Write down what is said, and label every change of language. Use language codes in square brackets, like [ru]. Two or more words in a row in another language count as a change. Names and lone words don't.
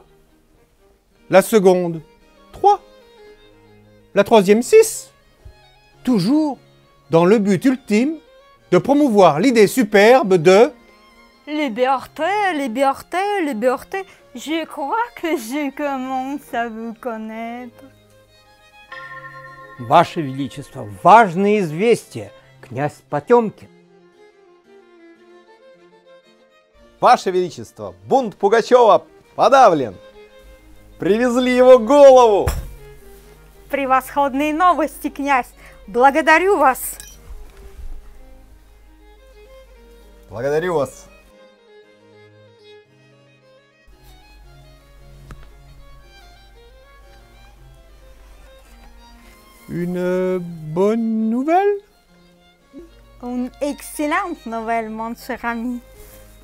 [fr] La seconde, 3. La troisième, 6. Toujours dans le but ultime de promouvoir l'idée superbe de Liberté, liberté, liberté. Je crois que je commence à vous connaître. [ru] Ваше Величество, важное известие. Князь Потемкин. Ваше Величество, бунт Пугачева подавлен. Привезли его голову. Превосходные новости, князь. Благодарю вас. Благодарю вас. [fr] une bonne nouvelle. Une excellente nouvelle, mon cher ami.